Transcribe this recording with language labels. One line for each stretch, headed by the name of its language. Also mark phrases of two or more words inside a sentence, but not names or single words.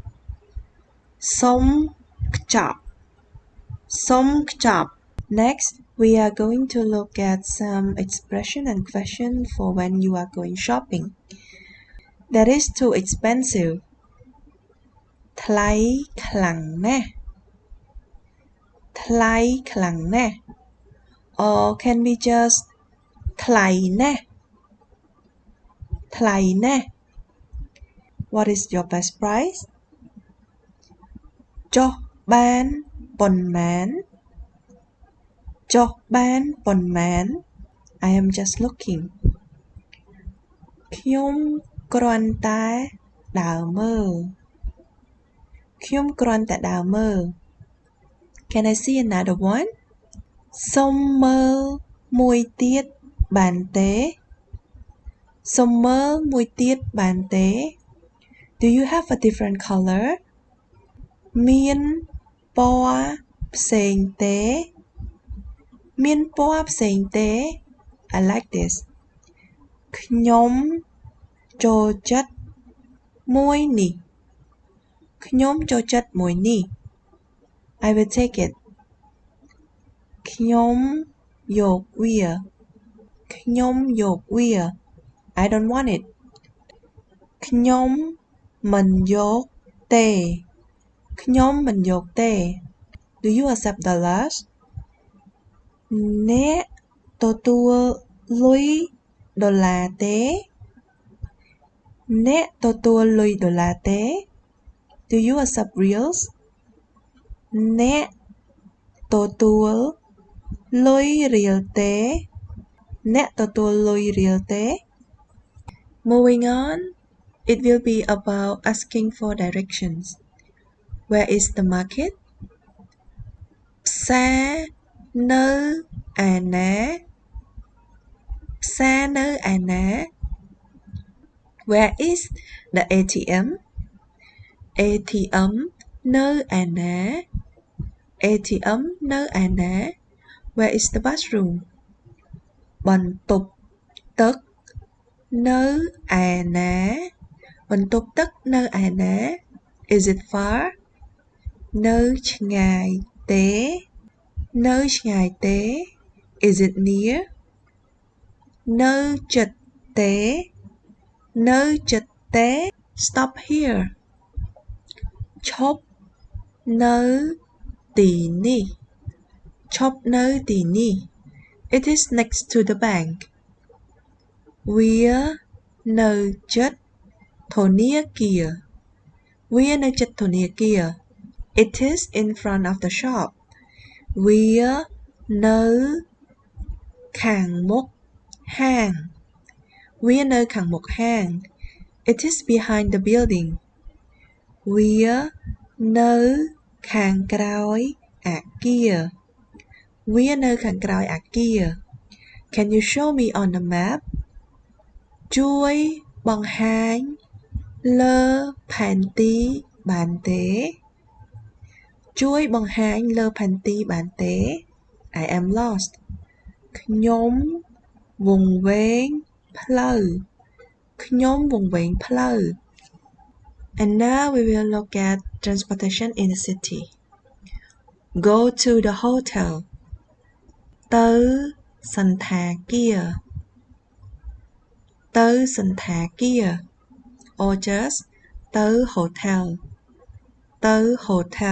Khmer: សុំខ្ចប់សុំខ្ចប់
English: Next We are going to look at some expression and question for when you are going shopping. That is too expensive.
Khmer: ថ្លៃខ្លាំងណាស់ ថ្លៃខ្លាំងណាស់
English: or can we just
Khmer: ថ្លៃណាស់ ថ្លៃណាស់
English: What is your best price?
Khmer: ចុះបានប៉ុន្មាន ចុះបានប៉ុន្មាន
English: I am just looking
Khmer: ខ្ញុំគ្រាន់តែដើរមើល ខ្ញុំគ្រាន់តែដើរមើល
English: Can I see another one?
Khmer: សុំមើលមួយទៀតបានទេ សុំមើលមួយទៀតបានទេ
English: Do you have a different color?
Khmer: មានពណ៌ផ្សេងទេ មានពណ៌ផ្សេងទេ
English: I like this
Khmer: ខ្ញុំចូលចិត្តមួយនេះ ខ្ញុំចូលចិត្តមួយនេះ
English: I will take it
Khmer: ខ្ញុំយកវា ខ្ញុំយកវា
English: I don't want it
Khmer: ខ្ញុំមិនយកទេ ខ្ញុំមិនយកទេ
English: Do you accept dollars?
Khmer: អ្នកទទួលលុយដុល្លារទេ អ្នកទទួលលុយដុល្លារទេ
English: Do you accept reals?
Khmer: អ្នកទទួលលុយរៀលទេ អ្នកទទួលលុយរៀលទេ
English: Moving on, it will be about asking for directions. Where is the market?
Khmer: ផ្សារនៅឯណា ផ្សារនៅឯណា
English: Where is the ATM?
Khmer: ATM នៅឯណា ATM នៅឯណា
English: Where is the bathroom?
Khmer: បន្ទប់ទឹកនៅឯណា បន្ទប់ទឹកនៅឯណា
English: Is it far?
Khmer: នៅឆ្ងាយទេ នៅឆ្ងាយទេ
English: Is it near?
Khmer: នៅជិតទេ នៅជិតទេ
English: Stop here
Khmer: ឈប់នៅទីនេះ ឈប់នៅទីនេះ
English: It is next to the bank
Khmer: វានៅជិតធនាគារ វានៅជិតធនាគារ
English: It is in front of the shop
Khmer: វានៅខាងមុខហាង វានៅខាងមុខហាង
English: It is behind the building
Khmer: វានៅខាងក្រោយអគារ វានៅខាងក្រោយអគារ
English: Can you show me on the map?
Khmer: ជួយបង្ហាញលើផែនទីបានទេ ជួយបង្ហាញលើផែនទីបានទេ
English: I am lost
Khmer: ខ្ញុំវង្វេងផ្លូវ ខ្ញុំវង្វេងផ្លូវ
English: And now we will look at transportation in the city. Go to the hotel.
Khmer: ទៅសណ្ឋាគារ ទៅសណ្ឋាគារ
English: or just
Khmer: ទៅ hotel ទៅ hotel.